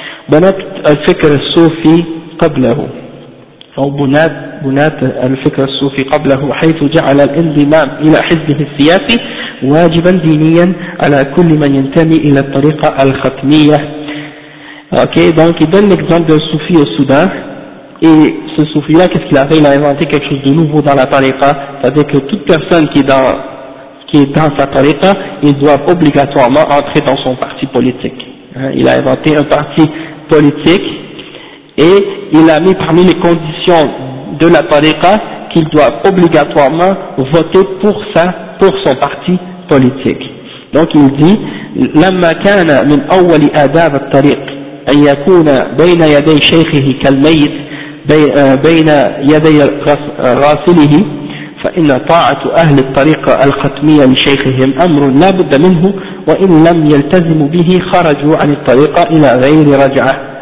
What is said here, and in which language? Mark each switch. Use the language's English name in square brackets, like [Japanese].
[Arabic] بنات الفكر الصوفي قبله أو بنات الفكر الصوفي قبله حيث جعل الانضمام إلى حزبه السياسي واجبا دينيا على كل من ينتمي إلى الطريقة الختمية. [French] أوكي دونك يدن إكزامبل الصوفي السودان. Et ce soufi-là, qu'est-ce qu'il a fait? Il a inventé quelque chose de nouveau dans la tariqa, c'est-à-dire que toute personne qui est dans sa tariqa, il doit obligatoirement entrer dans son parti politique. Il a inventé un parti politique et il a mis parmi les conditions de la tariqa qu'il doit obligatoirement voter pour son parti politique. Donc il dit, [Arabic] « لما كان من أول آداب الطريق أن يكون بين يدي شيخه كالميت بين يدي راسله فإن طاعة أهل الطريقة الختمية لشيخهم أمر لا بد منه وإن لم يلتزموا به خرجوا عن الطريقة إلى غير رجعة